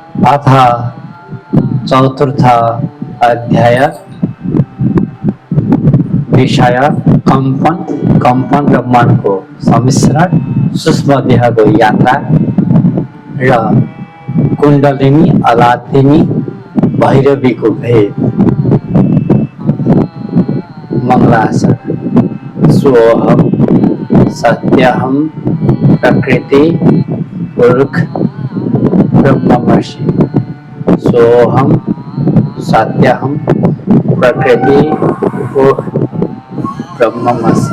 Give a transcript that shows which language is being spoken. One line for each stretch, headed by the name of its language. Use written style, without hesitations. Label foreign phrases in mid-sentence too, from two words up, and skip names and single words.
Sanskrit: अथ चतुर्थ अध्याय विषय
Nepali: कंपन कंपन र मनको सम्मिश्रण सूक्ष्म देहको यात्रा र कुण्डलिनी अलादिनी भैरवीको भेद। मंगलासन।
Sanskrit: सोहम सत्यहम प्रकृति पुरुष ब्रह्मर्षि। सोहम सत्यहम प्रकृति पुरुष ब्रह्ममसि।